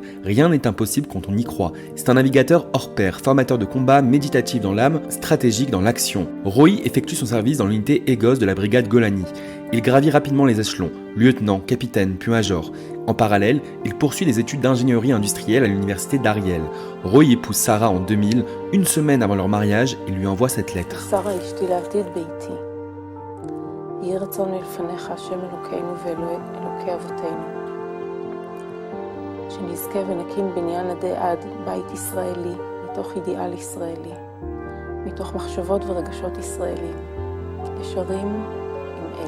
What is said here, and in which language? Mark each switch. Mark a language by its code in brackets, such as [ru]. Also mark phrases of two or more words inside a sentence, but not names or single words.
[fr] Rien n'est impossible quand on y croit. C'est un navigateur hors pair, formateur de combat, méditatif dans l'âme, stratégique dans l'action. Roy effectue son service dans l'unité Egos de la brigade Golani. Il gravit rapidement les échelons, lieutenant, capitaine, puis major. En parallèle, il poursuit des études d'ingénierie industrielle à l'université d'Ariel. Roy épouse Sarah en 2000. Une semaine avant leur mariage, il lui envoie cette lettre. [he] Sarah, אשתי לעתיד ביתי. יהי רצון מלפניך, השם אלוקינו ואלוקי אבותינו. שנזכה ונקים בניין עדי עד, בית ישראלי, מתוך אידיאל ישראלי, מתוך מחשבות ורגשות ישראלים, ישרים עם אל.